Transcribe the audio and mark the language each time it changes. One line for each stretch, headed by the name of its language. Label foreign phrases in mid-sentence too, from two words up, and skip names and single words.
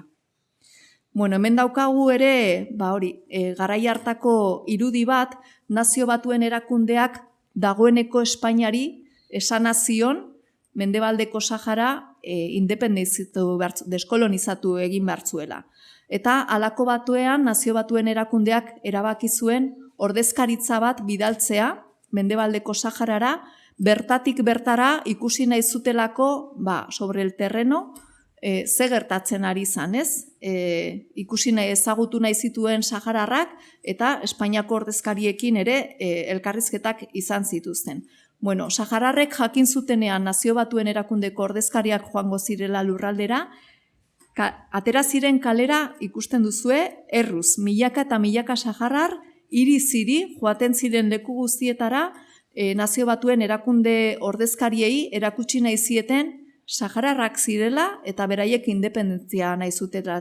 Basque: Bueno, hemen daukagu ere, garai hartako irudi bat, Nazio Batuen erakundeak dagoeneko Espainiari esana zion Mendebaldeko Sahara deskolonizatu egin behar zuela. Eta halako batuean Nazio Batuen erakundeak erabaki zuen ordezkaritza bat bidaltzea Mendebaldeko Saharara, bertatik bertara ikusi nahi zutelako
Spanish: sobre el terreno
Basque: ze gertatzen ari zan, ez? Ikusi nahi ezagutu nahi zituen sahararrak eta Espainiako ordezkariekin ere elkarrizketak izan zituzten. Bueno, sahararrek jakin zutenean Nazio Batuen erakundeko ordezkariak joango zirela lurraldera, atera ziren kalera ikusten duzue, erruz, milaka eta milaka saharar, hiri-ziri joaten ziren leku guztietara, Nazio Batuen erakunde ordezkariei erakutsi nahi zieten sahararrak zirela eta beraiek independentzia nahi zutela.